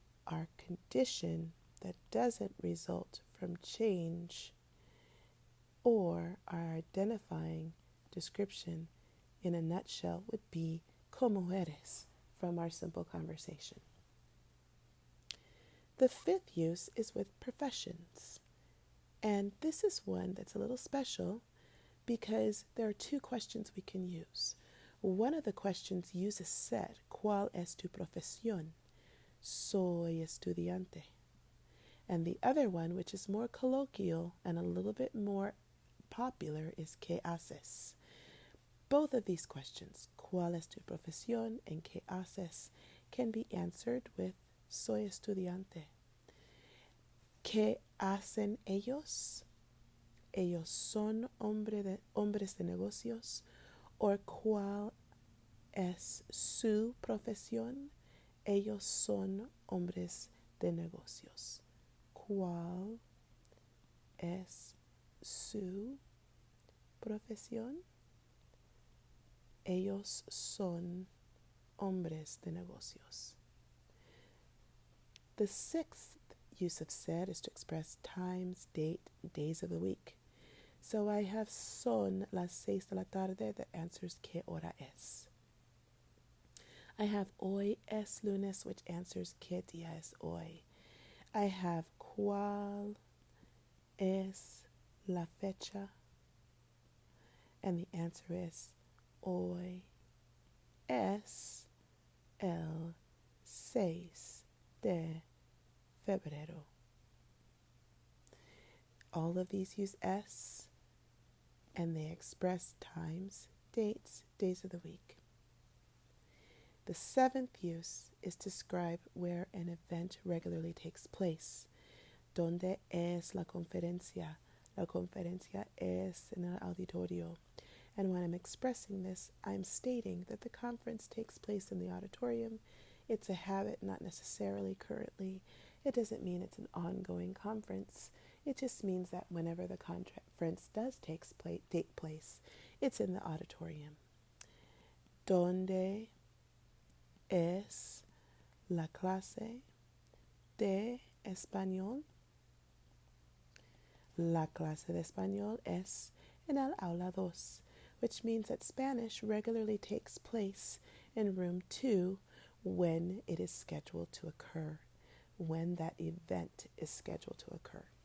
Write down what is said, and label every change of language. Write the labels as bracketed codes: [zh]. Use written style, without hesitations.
[en] Our condition that doesn't result from change or our identifying description in a nutshell would be [es] ¿Cómo eres? [en] From our simple conversation. The fifth use is with professions. And this is one that's a little special because there are two questions we can use. One of the questions uses ser, [es] ¿Cuál es tu profesión? Soy estudiante. [en] And the other one, which is more colloquial and a little bit more popular is [es] ¿qué haces? [en] Both of these questions, [es] ¿cuál es tu profesión [en] and [es] qué haces, [en] can be answered with [es] soy estudiante. ¿Qué hacen ellos? Ellos son hombres de negocios. ¿O cuál es su profesión? Ellos son hombres de negocios. ¿Cuál es su profesión? Ellos son hombres de negocios. [en] The sixth use of ser is to express times, date, days of the week. So I have [es] son las 6 de la tarde [en] that answers [es] ¿qué hora es? [en] I have [es] hoy es lunes, [en] which answers [es] ¿qué día es hoy? [en] I have [es] ¿cuál es la fecha? [en] And the answer is [es] hoy es el 6 de febrero. [en] All of these use es, and they express times, dates, days of the week. The seventh use is to describe where an event regularly takes place. [es] ¿Dónde es la conferencia? La conferencia es en el auditorio. [en] And when I'm expressing this, I'm stating that the conference takes place in the auditorium. It's a habit, not necessarily currently. It doesn't mean it's an ongoing conference. It just means that whenever the conference does take place, it's in the auditorium. [es] ¿Dónde es la clase de español? La clase de español es en el aula 2, [en] which means that Spanish regularly takes place in room 2 when it is scheduled to occur, when that event is scheduled to occur.